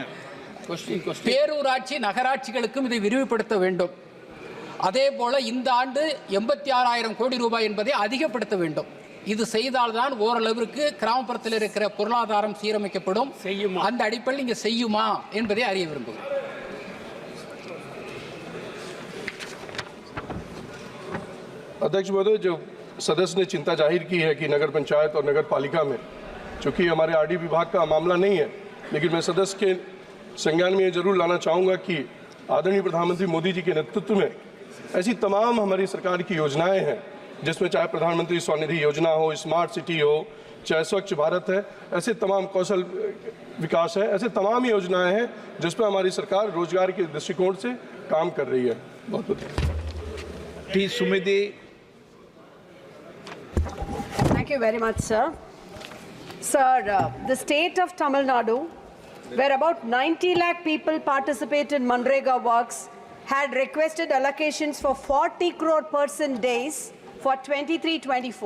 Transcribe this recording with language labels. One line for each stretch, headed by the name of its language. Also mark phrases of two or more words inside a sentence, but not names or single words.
Tamil: பேரூராட்சி நகராட்சிகளுக்கும் இதை விரிவுபடுத்த வேண்டும். அதே போல இந்த ஆண்டு 86,000 கோடி ரூபாய் என்பதை அதிகப்படுத்த வேண்டும். இது செய்தால்தான் ஓரளவிற்கு கிராமப்புறத்தில் இருக்கிற பொருளாதாரம் சீரமைக்கப்படும். அந்த அடிப்படையில் இங்கே செய்யுமா என்பதை அறிய விரும்புகிறேன்.
Hindi: अध्यक्ष महोदय, जो सदस्य ने चिंता जाहिर की है कि नगर पंचायत और नगर पालिका में, चूंकि हमारे RD विभाग का मामला नहीं है, लेकिन मैं सदस्य के संज्ञान में ये जरूर लाना चाहूँगा कि आदरणीय प्रधानमंत्री मोदी जी के नेतृत्व में ऐसी तमाम हमारी सरकार की योजनाएं हैं, जिसमें चाहे प्रधानमंत्री स्वनिधि योजना हो, स्मार्ट सिटी हो, चाहे स्वच्छ भारत है, ऐसे तमाम कौशल विकास है, ऐसे तमाम योजनाएं हैं जिस पर हमारी सरकार रोजगार के दृष्टिकोण से काम कर रही है। बहुत बहुत टी सुमिति।
English: Thank you very much, sir. Sir, the state of Tamil Nadu, where about 90 lakh people participate in Manrega works, had requested allocations for 40 crore person days for 23-24.